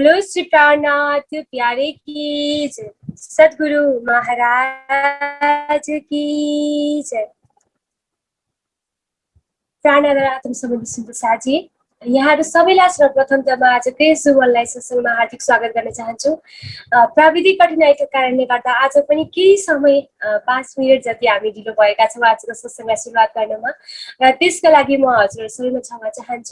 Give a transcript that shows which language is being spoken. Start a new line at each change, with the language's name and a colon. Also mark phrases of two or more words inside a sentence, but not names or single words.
Hindi: श्री प्राणनाथ प्यारे की जय, सद्गुरु महाराज की जय।
Nepali: प्राणनाथ आत्म सम्बन्धी सुन्दै साथी यहाँहरू सबैलाई सर्वप्रथम त म आजकै सुमनलाई सत्सङ्गमा हार्दिक स्वागत गर्न चाहन्छु। प्राविधिक कठिनाइका कारणले गर्दा आज पनि केही समय 5 मिनट जति हामी ढिलो भएका छौँ आजको सत्सङ्गलाई सुरुवात गर्नमा, र त्यसका लागि म हजुरहरू सबैमा क्षमा चाहन्छु।